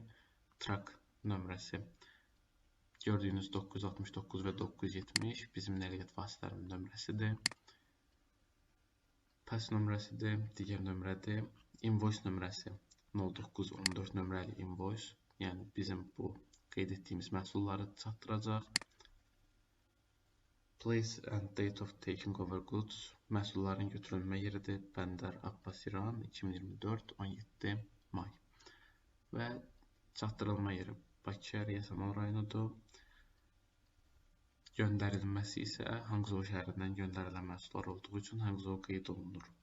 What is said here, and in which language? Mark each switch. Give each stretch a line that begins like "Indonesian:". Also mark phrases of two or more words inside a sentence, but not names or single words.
Azerbaijani: Truck nömrəsi gördüyünüz 969 və 970 bizim nəqliyyat vasitələrinin nömrəsidir. Pass nömrəsidir, digər nömrədir. Invoice nömrəsi 0914 nömrəli invoice, yəni bizim bu qeyd etdiyimiz məhsulları çatdıracaq.
English: Place and date of taking over goods
Azerbaijani: məhsulların götürülmə yeridir. Bəndər Abbas İran 2024 17 may. Və çatdırılma yeri Bakı, Yasamal rayonudur. Göndərilməsi isə Hangzhou şəhərindən göndərilən məhsullar olduğu üçün Hangzhou qeyd olunur.